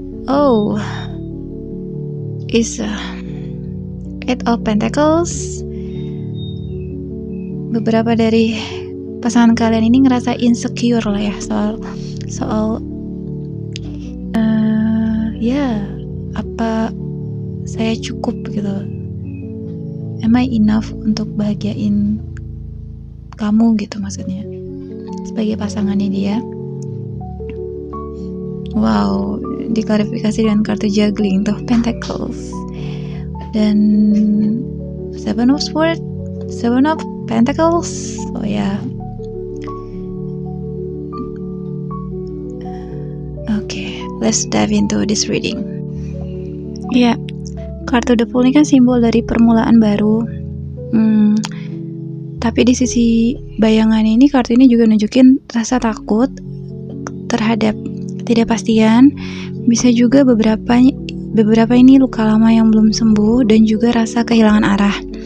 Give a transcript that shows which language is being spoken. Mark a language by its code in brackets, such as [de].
[en] Oh, is Eight of Pentacles. [id] Beberapa dari pasangan kalian ini ngerasa insecure lah ya, soal ya, apa saya cukup gitu, [en] am I enough [id] untuk bahagiain kamu gitu, maksudnya sebagai pasangannya dia. Wow, diklarifikasi dengan kartu juggling tuh, Pentacles dan Seven of Swords, Seven of Pentacles. [en] Oh ya, let's dive into this reading. [id] Ya, kartu The Fool ini kan simbol dari permulaan baru. Tapi di sisi bayangan ini, kartu ini juga nunjukin rasa takut terhadap ketidakpastian. Bisa juga beberapa ini luka lama yang belum sembuh, dan juga rasa kehilangan arah.